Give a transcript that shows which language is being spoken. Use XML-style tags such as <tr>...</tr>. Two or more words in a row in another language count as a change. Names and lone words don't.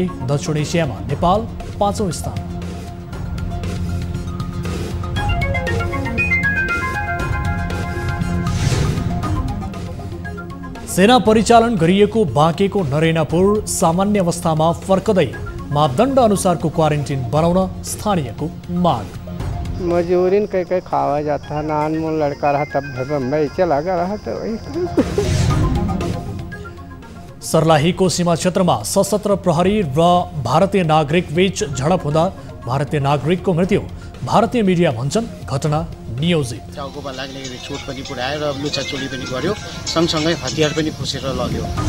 <ne>दक्षिण एसियामा नेपाल 5औं स्थान। सेना परिचालन गरिएको बाँकेको नरेनापुर सामान्य अवस्थामा फर्कदै मापदण्ड अनुसारको क्वारेन्टिन बनाउन स्थानीयको माग।</ne> <bho>मजबूरीन कहीं खावा जाता है, नानमूल लड़का रहा तब बम्बई चला गया रहा तो वही।</bho> <ne>सर्लाहीको सीमा क्षेत्रमा सशस्त्र प्रहरी र भारतीय नागरिक बीच झडप हुँदा भारतीय नागरिकको मृत्यु। भारतीय मिडिया भन्छन् घटना नियोजित। चाउकोमा लाग्ने चोट पनि पुर्यायो र लुछाचोरी पनि गर्यो, सँगसँगै हतियार पनि खोसेर लग्यो।</ne>